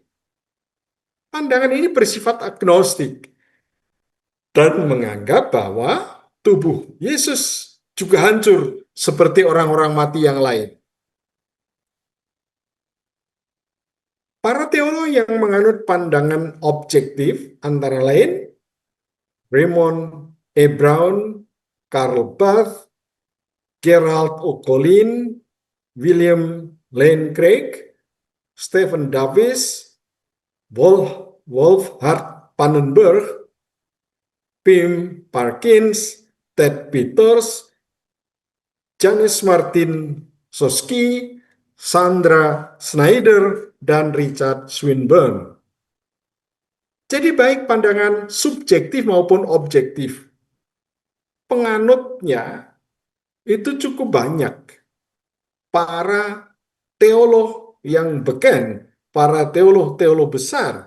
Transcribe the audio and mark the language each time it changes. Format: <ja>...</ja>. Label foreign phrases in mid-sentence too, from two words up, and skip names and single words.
<id>Pandangan ini bersifat agnostik dan menganggap bahwa tubuh Yesus juga hancur seperti orang-orang mati yang lain. Para teolog yang menganut pandangan objektif antara lain Raymond E. Brown, Karl Barth, Gerald O'Colin, William Lane Craig, Stephen Davis, Wolfhard Pannenberg, Pim Parkins, Ted Peters, Janis Martin Soski, Sandra Snyder, dan Richard Swinburne. Jadi baik pandangan subjektif maupun objektif, penganutnya itu cukup banyak. Para teolog yang beken, para teolog-teolog besar.</id>